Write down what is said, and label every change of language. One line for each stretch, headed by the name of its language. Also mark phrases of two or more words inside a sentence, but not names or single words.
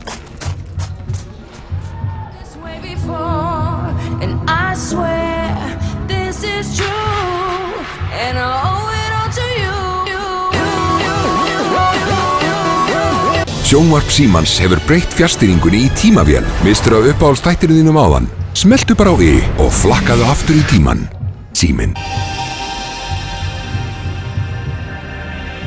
English: And I swear this is true, and I owe it all to you.
Icelandic: Sjónvarp Símans hefur breytt fjarstýringunni í tímavél. Mistur af uppáhaldstættinu þínum áðan? Smelltu bara á I og flakkaðu aftur í tíman. Síminn.